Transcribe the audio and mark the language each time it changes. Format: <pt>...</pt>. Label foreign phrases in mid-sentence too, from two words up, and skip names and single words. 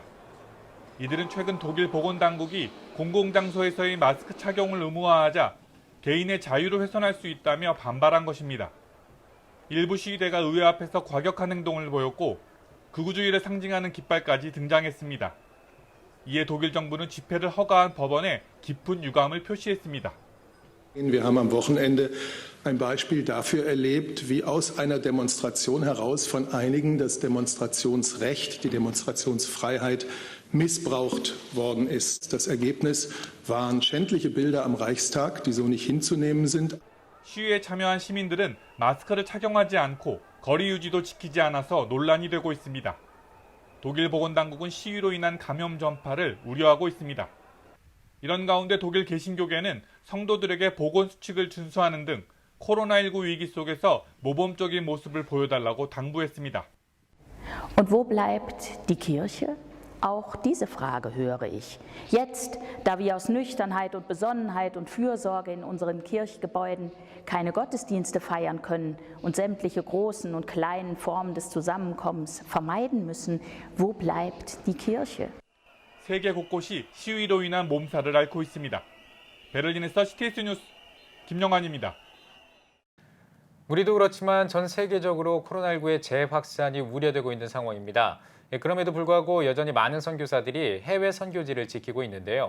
<ko>이들은 최근 독일 보건당국이 공공장소에서의 마스크 착용을 의무화하자 개인의 자유를 훼손할 수 있다며 반발한 것입니다. 일부 시위대가 의회 앞에서 과격한 행동을 보였고 극우주의를 상징하는 깃발까지 등장했습니다. 이에 독일 정부는 집회를 허가한 법원에 깊은 유감을 표시했습니다.</ko> <de>Wir haben am Wochenende ein Beispiel dafür erlebt, wie aus einer Demonstration heraus von einigen das Demonstrationsrecht, die Demonstrationsfreiheit missbraucht worden ist. Das Ergebnis waren schändliche Bilder am Reichstag, die so nicht hinzunehmen sind.</de> <ko>시위에 참여한 시민들은 마스크를 착용하지 않고 거리 유지도 지키지 않아서 논란이 되고 있습니다. 독일 보건당국은 시위로 인한 감염 전파를 우려하고 있습니다. 이런 가운데 독일 개신교계는 성도들에게 보건 수칙을 준수하는 등 코로나19 위기 속에서 모범적인 모습을 보여달라고 당부했습니다.</ko> <de>Und wo bleibt die Kirche? Auch diese Frage höre ich. Jetzt, da wir aus Nüchternheit und Besonnenheit und Fürsorge in unseren Kirchgebäuden keine Gottesdienste feiern können und sämtliche großen und kleinen Formen des Zusammenkommens vermeiden müssen, wo bleibt die Kirche?</de> <ko>세계 곳곳이 시위로 인한 몸살을 앓고 있습니다. 베를린에서 CTS 뉴스 김영환입니다. 우리도 그렇지만 전 세계적으로 코로나19의 재확산이 우려되고 있는 상황입니다. 그럼에도 불구하고 여전히 많은 선교사들이 해외 선교지를 지키고 있는데요.</ko>